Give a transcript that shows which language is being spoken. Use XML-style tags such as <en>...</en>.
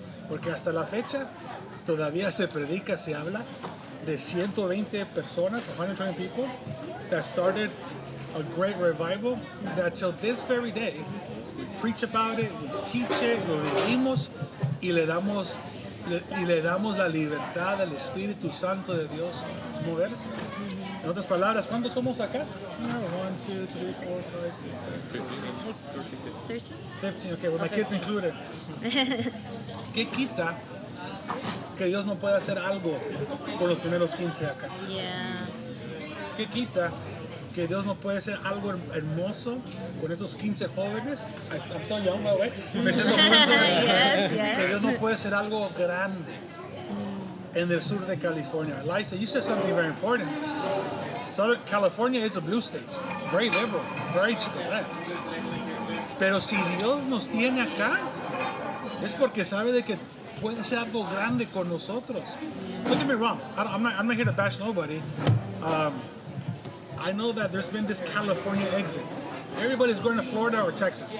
<es>Porque hasta la fecha todavía se predica, se habla de 120 personas,</es> <en>120 people, that started a great revival, that till this very day, we preach about it, we teach it,</en> <es>lo vivimos y le damos y le damos la libertad al Espíritu Santo de Dios moverse. En otras palabras, ¿cuántos somos acá?</es> <en>1, 2, 3, 4, 5, 6, 7, 15, okay, with my kids included.</en> <es>¿Qué quita que Dios no pueda hacer algo con los primeros 15 acá?</es> <en>Yeah.</en> <es>¿Qué quita que Dios no puede hacer algo hermoso con esos 15 jóvenes?</es> <en>I'm so young, by the way.</en> <es>Me siento</es> <en>Yes, yes.</en> <es>Que Dios no puede hacer algo grande en el sur de California.</es> <en>Liza, you said something very important. Southern California is a blue state, very liberal, very to the left.</en> <es>Pero si Dios nos tiene acá, es porque sabe de que puede ser algo grande con nosotros.</es> <en>Don't get me wrong, I'm not here to bash nobody. I know that there's been this California exit. Everybody's going to Florida or Texas.</en>